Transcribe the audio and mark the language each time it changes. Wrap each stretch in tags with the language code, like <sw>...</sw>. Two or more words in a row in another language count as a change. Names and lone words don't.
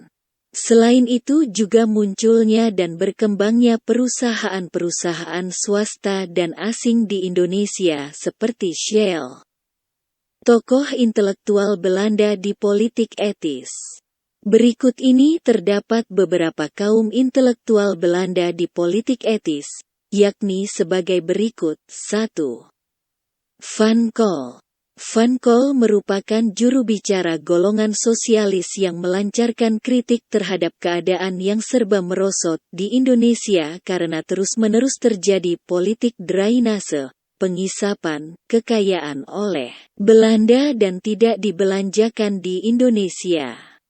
<id>Selain itu juga munculnya dan berkembangnya perusahaan-perusahaan swasta dan asing di Indonesia seperti Shell. Tokoh intelektual Belanda di politik etis. Berikut ini terdapat beberapa kaum intelektual Belanda di politik etis, yakni sebagai berikut. 1. Van Kol. Van Kol merupakan juru bicara golongan sosialis yang melancarkan kritik terhadap keadaan yang serba merosot di Indonesia karena terus-menerus terjadi politik drainase, pengisapan kekayaan oleh Belanda dan tidak dibelanjakan di Indonesia.</id>